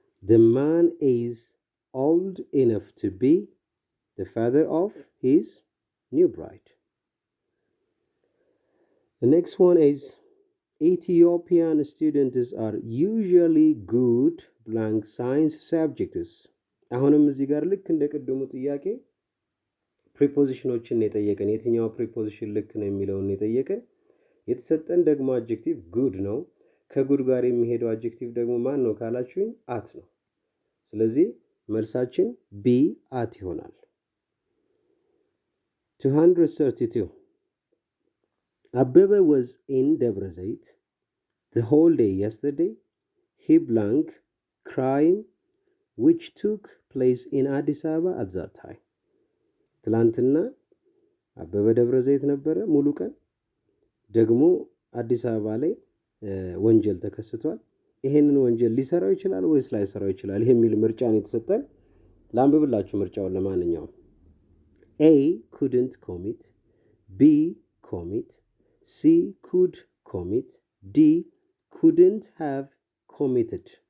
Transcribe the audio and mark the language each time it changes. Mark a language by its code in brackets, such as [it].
[en] The man is old enough to be the father of his new bride. The next one is Ethiopian students are usually good blank science subjects. [am] አሁንም እዚህ ጋር ልክ እንደ ቀደሙ ጥያቄ ፕሪፖዚሽኖችን የጠየቀን የትኛው ፕሪፖዚሽን ልክ ነው የሚለውን የጠየቀን የተሰጠን ደግሞ አድጀክቲቭ ጉድ ነው። ከጉድ ጋር የሚሄደው አድጀክቲቭ ደግሞ ማን ነው ካላችሁኝ አት ነው። ስለዚህ መልሳችን ቢ አት ይሆናል። 232 [en] Abebe was in Debre Zeit the whole day yesterday. He blank crime which took place in Addis Ababa at that time. [am] ትላንትና አበበ ደብረ ዘይት ነበረ ሙሉ ቀን። ደግሞ አዲስ አበባ ላይ ወንጀል ተከስቷል። ይሄንን ወንጀል ሊሰራው ይችላል ወይስ ላይሰራው ይችላል የሚል ምርጫ ነው የተሰጠን። ላንብብላችሁ ምርጫውን ለማንኛውም [en] A couldn't commit, B commit, C could commit, D couldn't have committed.